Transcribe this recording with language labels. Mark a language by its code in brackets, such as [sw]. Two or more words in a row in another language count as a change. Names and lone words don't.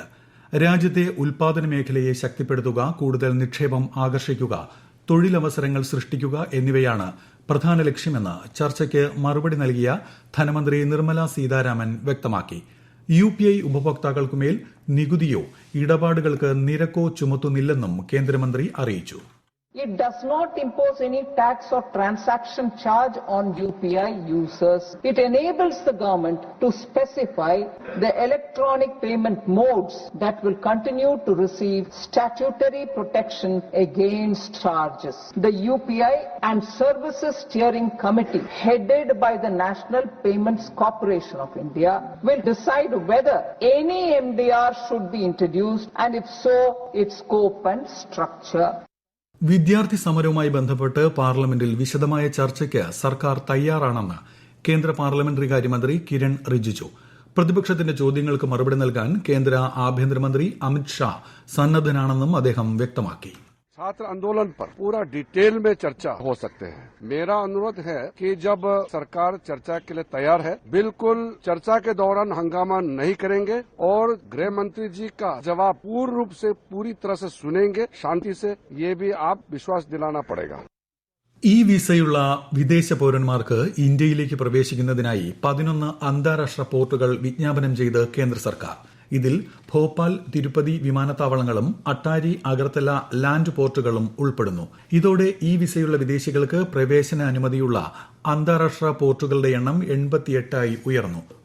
[ml] രാജ്യത്തെ ഉൽപാദന മേഖലയെ ശക്തിപ്പെടുത്തുക, കൂടുതൽ നിക്ഷേപം ആകർഷിക്കുക, തൊഴിലവസരങ്ങൾ സൃഷ്ടിക്കുക എന്നിവയാണ് പ്രധാന ലക്ഷ്യമെന്ന് ചർച്ചയ്ക്ക് മറുപടി നൽകിയ ധനമന്ത്രി നിർമ്മല സീതാരാമൻ വ്യക്തമാക്കി. UPI ഉപഭോക്താക്കൾക്കുമേൽ നികുതിയോ ഇടപാടുകൾക്ക് നിരക്കോ ചുമത്തുന്നില്ലെന്നും കേന്ദ്രമന്ത്രി അറിയിച്ചു. [en] It does not impose any tax or transaction charge on UPI users. It enables the government to specify the electronic payment modes that will continue to receive statutory protection against charges. The UPI and Services Steering Committee, headed by the National Payments Corporation of India, will decide whether any MDR should be introduced and if so, its scope and structure. [ml] വിദ്യാർത്ഥി സമരവുമായി ബന്ധപ്പെട്ട് പാർലമെന്റിൽ വിശദമായ ചർച്ചയ്ക്ക് സർക്കാർ തയ്യാറാണെന്ന് കേന്ദ്ര പാർലമെന്ററി കാര്യമന്ത്രി കിരൺ റിജിജു. പ്രതിപക്ഷത്തിന്റെ ചോദ്യങ്ങൾക്ക് മറുപടി നൽകാൻ കേന്ദ്ര ആഭ്യന്തരമന്ത്രി അമിത് ഷാ സന്നദ്ധനാണെന്നും അദ്ദേഹം വ്യക്തമാക്കി. [hi] छात्र आंदोलन पर पूरा डिटेल में चर्चा हो सकते हैं. मेरा अनुरोध है कि जब सरकार चर्चा के लिए तैयार है, बिल्कुल चर्चा के दौरान हंगामा नहीं करेंगे और गृह मंत्री जी का जवाब पूर्ण रूप से पूरी तरह से सुनेंगे, शांति से. ये भी आप विश्वास दिलाना पड़ेगा. [ml] ഈ വിസയുള്ള വിദേശ പൌരന്മാർക്ക് ഇന്ത്യയിലേക്ക് പ്രവേശിക്കുന്നതിനായി 11 അന്താരാഷ്ട്ര പോർട്ടുകൾ വിജ്ഞാപനം ചെയ്ത് കേന്ദ്ര സർക്കാർ. ഇതിൽ ഭോപ്പാൽ, തിരുപ്പതി വിമാനത്താവളങ്ങളും അട്ടാരി, അഗർത്തല ലാൻഡ് പോർട്ടുകളും ഉൾപ്പെടുന്നു. ഇതോടെ ഈ വിസയുള്ള വിദേശികൾക്ക് പ്രവേശന അനുമതിയുള്ള അന്താരാഷ്ട്ര പോർട്ടുകളുടെ എണ്ണം 88 ഉയർന്നു.